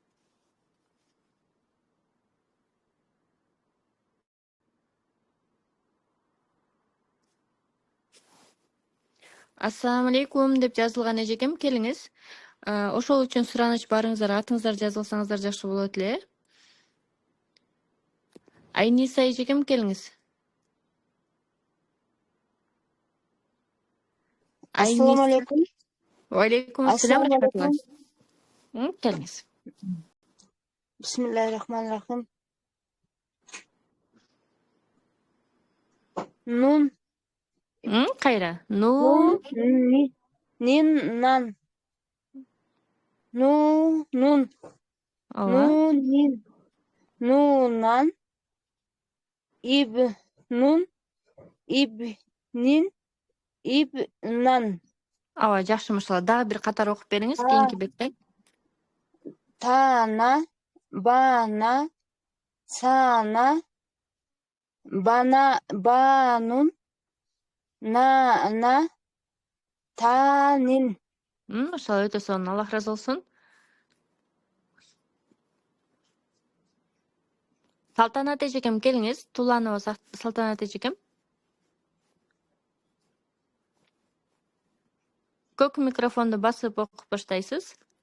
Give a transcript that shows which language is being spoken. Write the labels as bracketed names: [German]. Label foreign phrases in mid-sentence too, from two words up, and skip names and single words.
[Arabic] السلام عليكم [Kyrgyz] деп жазылган эжекем, келиңиз. Ошол үчүн сураныч барыңыздар, атыңыздар жазылсаңыздар жакшы болот эле. Айниса эжекем, келиңиз. [Arabic] السلام عليكم. عليكم السلام, Assalomu рахматулла. alaykum. [Kyrgyz] Келиңиз. [Arabic] بسم الله الرحمن الرحيم. Nun, [Kyrgyz] Кайра. nun, nin, nan. Nun, Ооба. nun, nin, nunan. Ibnun, ibnin, ibnan. Ооба, жакшы, машалла. Дагы бир катар окуп бериңиз, кийинки бетте. Tana, bana, sana, bana, banun, nana, tanin. Машалла, өтө сонун, Аллах разы болсун. Салтанат эжекем, келиңиз. Туланова Салтанат эжекем. Көк микрофонду басып окуп баштайсыз.